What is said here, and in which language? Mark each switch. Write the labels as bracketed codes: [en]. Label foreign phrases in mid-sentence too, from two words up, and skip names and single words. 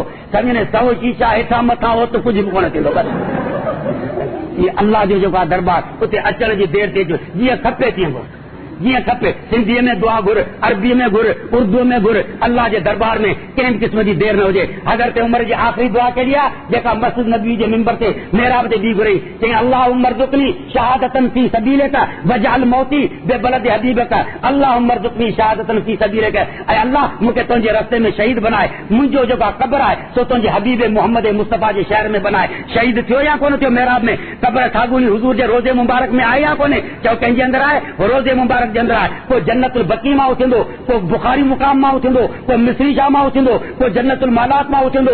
[sd] सम्झ न 100 शीशा हेठां मथां हो त कुझु बि कोन थींदो। बसि इहे अल्लाह जो जेको आहे दरबार, उते अचण जी देरि थिए जीअं खपे तीअं घुर, जीअं खपे। सिंधीअ में दुआ घुर, अरबीअ में घुर, उर्दूअ में घुर। अल्लाह जे दरबार में कंहिं बि क़िस्म जी देरि न हुजे। हज़रत उमर जी आख़िरी दुआ कहिड़ी आहे जेका मस्जिद नबी जे मिंबर ते मेहराब ते बि घुरई? [ar] चई اللهم ارزقني شهادة في سبيلك واجعل موتي ببلد حبيبك. اللهم ارزقني شهادة في سبيلك. [sd] ऐं अल्लाह मूंखे तुंहिंजे रस्ते में शहीद बनाए, मुंहिंजो जेका क़ब्र आहे सो तुंहिंजे हबीब मोहम्मद मुस्तफ़ा जे शहर में बनाए। शहीद थियो या कोन थियो मेहराब में? क़ब्र ठागुनी हुज़ूर जे रोज़े मुबारक में आहे या कोन्हे? चओ कंहिंजे अंदरि आहे? रोज़े मुबारक जे अंदरि आहे। को जन्नतुल बकी मां उथंदो, को बुखारी मुकाम मां उथंदो, को मिस्री शाह मां उथंदो, को जन्नतुल मालात मां उथंदो।